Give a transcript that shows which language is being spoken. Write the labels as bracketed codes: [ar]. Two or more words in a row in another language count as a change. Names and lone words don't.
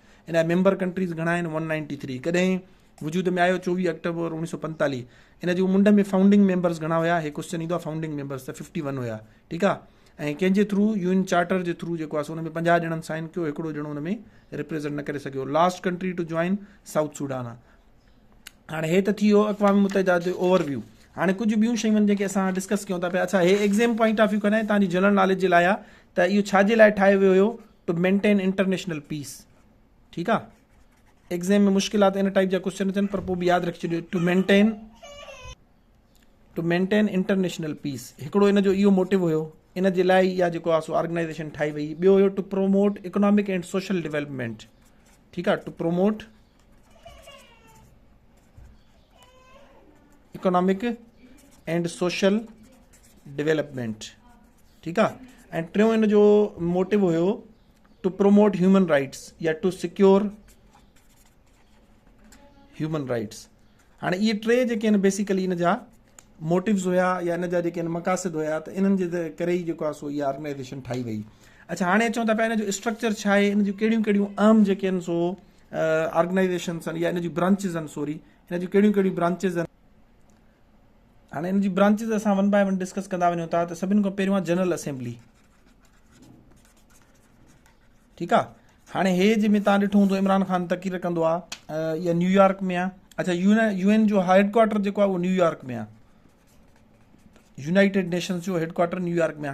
[sd] इन जा [en] member countries [sd] घणा आहिनि? 193। कॾहिं वजूद में आयो? 24 अक्टूबर 1945। इन जूं मुंड में [en] founding members [sd] घणा हुया? हे क्वेश्चन ईंदो आहे। [en] founding members [sd] त 51 हुया। ठीकु आहे, ऐं कंहिंजे थ्रू? UN चार्टर जे थ्रू जेको आहे सो हुन में 50 ॼणनि साइन कयो, हिकिड़ो ॼणो हुन में रिप्रेज़ेंट न करे सघियो। [en] last country to join South Sudan आहे। [sd] हाणे हे त थी वियो अक़वाम मुतहिदा जो ओवरव्यू। हाणे कुझु ॿियूं शयूं आहिनि जेके असां डिस्कस कयूं था पिया। अच्छा, हे [en] exam point of view [sd] कॾहिं तव्हांजी [en] general knowledge [sd] जे लाइ आहे त इहो छाजे लाइ ठाहियो वियो हुयो? [en] to maintain international peace. [sd] ठीकु आहे, एग्ज़ाम में मुश्किलात इन टाइप जा क्वेश्चन अचनि, पर पोइ बि यादि रखी छॾियो, [en] to maintain international peace. [sd] हिकिड़ो इन जो इहो मोटिव हुयो, इन जे लाइ इहा जेको आहे सो ऑर्गनाइज़ेशन ठाही वई। ॿियो हुयो [en] to promote economic and social development. [sd] ठीकु आहे, [en] to promote economic and social development. [sd] ठीकु आहे, ऐं टियों इन जो मोटिव हुयो [en] to promote human rights, [sd] या [en] to secure human rights. [sd] हाणे इहे टे जेके आहिनि बेसिकली इन जा मोटिव्स हुया या इन जा जेके आहिनि मक़ासिद हुया, त इन्हनि जे करे ई जेको आहे सो इहा ऑर्गेनाइज़ेशन ठाही वई। अच्छा, हाणे अचूं था पिया इन जो स्ट्रक्चर छा आहे, इन जूं कहिड़ियूं कहिड़ियूं अहम जेके आहिनि सो ऑर्गेनाइज़ेशन्स आहिनि या इन जूं ब्रांचिस आहिनि, सॉरी इन जूं कहिड़ियूं कहिड़ियूं ब्रांचिस आहिनि। हाणे इन जी ब्रांचिस असां [en] one by one discuss [sd] कंदा वञूं था। त सभिनि खां पहिरियों आहे जनरल असेंबली, ठीकु आहे। हाणे हे जंहिंमें तव्हां ॾिठो हूंदो इमरान ख़ान तकीर कंदो आहे, इहा न्यूयॉर्क में आहे। अच्छा, UN जो हेडक्वार्टर जेको आहे उहो न्यूयॉर्क में आहे, यूनाइटेड नेशंस जो हेडक्वार्टर न्यूयॉर्क में आहे।